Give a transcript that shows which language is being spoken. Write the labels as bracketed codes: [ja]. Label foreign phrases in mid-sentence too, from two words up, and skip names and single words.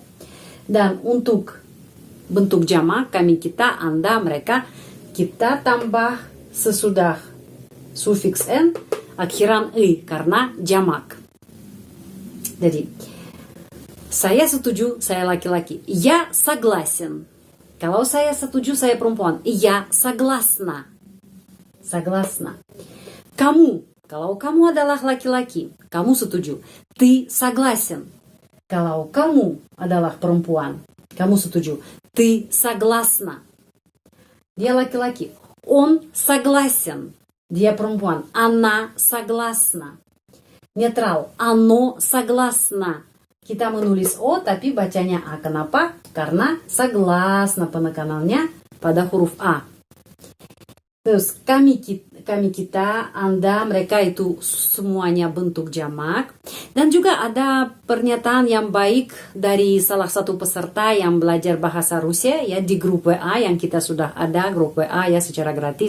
[id] Dan untuk bentuk jamak, kami, kita, anda, mereka, kita tambah sesudah sufiks n, akhiran i, karena jamak. Jadi, saya setuju, saya laki-laki. [ru] Я согласен. [id] Kalau saya setuju, saya perempuan. [ru] Я согласна. Согласна. [id] Kamu. Kalau kamu adalah laki-laki, kamu setuju. [ru] Ты согласен. [id] Kalau kamu adalah perempuan, kamu setuju. [ru] Ты согласна. [id] Dia laki-laki. [ru] Он согласен. [id] Dia perempuan. [ru] Она согласна. Netral. Оно согласно. [id] Kita menulis O tapi bacanya A. Kenapa? Karena согласно penekanannya pada huruf A. Terus kami, kita, anda, mereka itu semuanya bentuk jamak. Dan juga ada pernyataan yang baik dari salah satu peserta yang belajar bahasa Rusia ya di grup WA yang kita sudah ada, grup WA ya secara gratis.